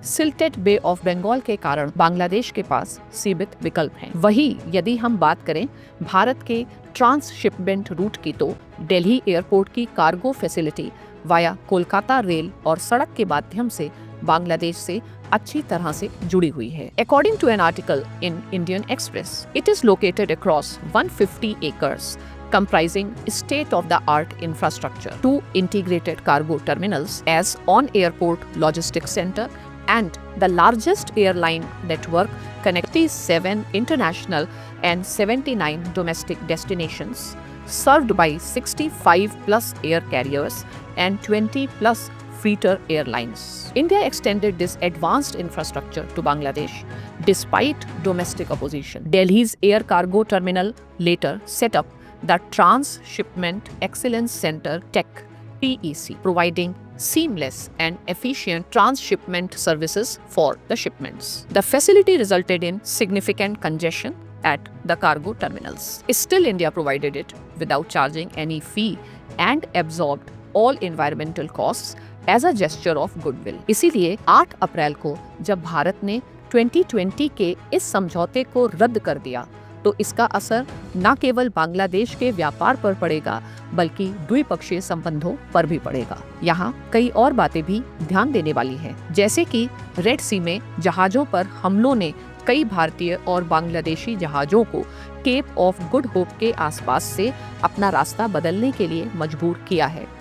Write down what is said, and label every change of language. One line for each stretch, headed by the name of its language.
Hindi: सिल्टेड बे of Bengal के कारण बांग्लादेश के पास सीमित विकल्प हैं। वहीं यदि हम बात करें भारत के ट्रांसशिपमेंट रूट की, तो दिल्ली एयरपोर्ट की cargo facility via Kolkata rail और सड़क के माध्यम से बांग्लादेश से अच्छी तरह से जुड़ी हुई है।
English: According to an article in Indian Express, it is located across 150 acres, comprising state-of-the-art infrastructure, 2 integrated cargo terminals as on-airport logistics center, and the largest airline network connecting 7 international and 79 domestic destinations, served by 65 plus air carriers and 20 plus freighter airlines. India extended this advanced infrastructure to Bangladesh despite domestic opposition. Delhi's Air Cargo Terminal later set up the Transshipment Excellence Center TEC, TEC, providing seamless and efficient transshipment services for the shipments. The facility resulted in significant congestion at the cargo terminals. Still, India provided it without charging any fee and absorbed all environmental costs as a gesture of goodwill.
Hindi: इसीलिए 8 अप्रैल को जब भारत ने 2020 के इस समझौते को रद्द कर दिया तो इसका असर न केवल बांग्लादेश के व्यापार पर पड़ेगा बल्कि द्विपक्षीय संबंधों पर भी पड़ेगा। यहाँ कई और बातें भी ध्यान देने वाली हैं, जैसे कि रेड सी में जहाजों पर हमलों ने कई भारतीय और बांग्लादेशी जहाजों को केप ऑफ गुड होप के आसपास से अपना रास्ता बदलने के लिए मजबूर किया है।